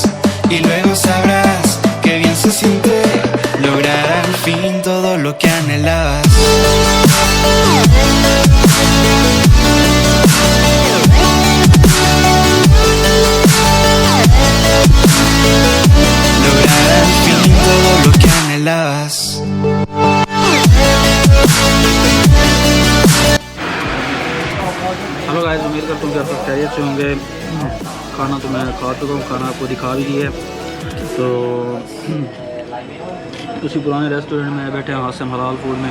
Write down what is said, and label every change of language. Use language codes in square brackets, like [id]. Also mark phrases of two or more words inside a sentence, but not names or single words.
[es] Y luego sabrás que bien se siente lograr al fin todo lo que anhelabas. Lograr al fin todo lo que anhelabas. [en] Hello guys, [hi] उम्मीद करता हूँ कि आप सब खैरियत से होंगे। खाना तो मैं खा चुका हूँ, खाना आपको दिखा भी दिया है। तो उसी पुराने रेस्टोरेंट में बैठे हैं, हासिम हलाल फूड में।